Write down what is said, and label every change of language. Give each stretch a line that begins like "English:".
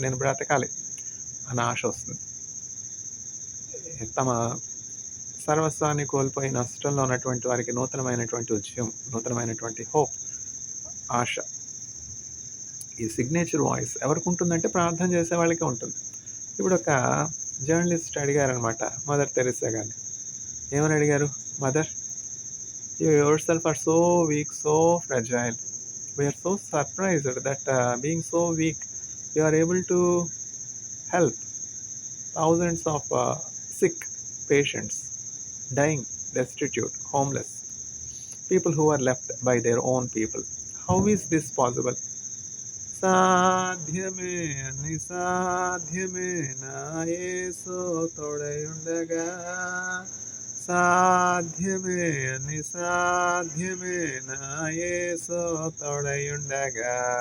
Telugu: నేను బ్రతకాలి అన్న ఆశ వస్తుంది. తమ సర్వస్వాన్ని కోల్పోయి నష్టంలో ఉన్నటువంటి వారికి నూతనమైనటువంటి ఉద్యమం, నూతనమైనటువంటి హోప్, ఆశ. ఈ సిగ్నేచర్ వాయిస్ ఎవరికి ఉంటుందంటే ప్రార్థన చేసే వాళ్ళకే ఉంటుంది. ఇప్పుడు ఒక జర్నలిస్ట్ అడిగారనమాట మదర్ తెరెసా గారిని. ఏమని అడిగారు? Mother,
English: You yourself are so weak, so fragile. We are so surprised that being so weak, you are able to help thousands of sick patients, dying, destitute, homeless, people who are left by their own people. How is this possible?
Telugu: సాధ్యమే అని సాధ్యమే నా యేసు తోడయుండగా సాధ్యమే అని సాధ్యమే నా యేసు తోడయుండగా